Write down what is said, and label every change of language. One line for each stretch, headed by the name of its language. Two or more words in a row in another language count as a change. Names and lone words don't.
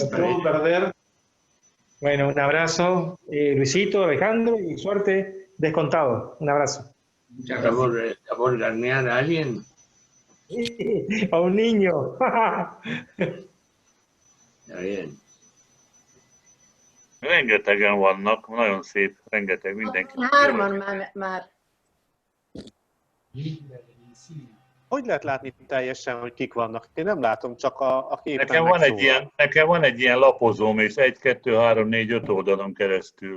Spanish: no me puedo tardes. perder. Bueno, un abrazo, Luisito, Alejandro, y suerte descontado. Un abrazo. Muchas ¿Está gracias. por garnear a alguien? A un niño. Está bien.
Hungarian: Rengetegen vannak, nagyon szép, rengeteg mindenki. Hárman már. Hogy lehet látni teljesen, hogy kik vannak? Én nem látom, csak a képen Nekem van egy ilyen lapozóm, és 1, 2, 3, 4, 5 oldalon keresztül.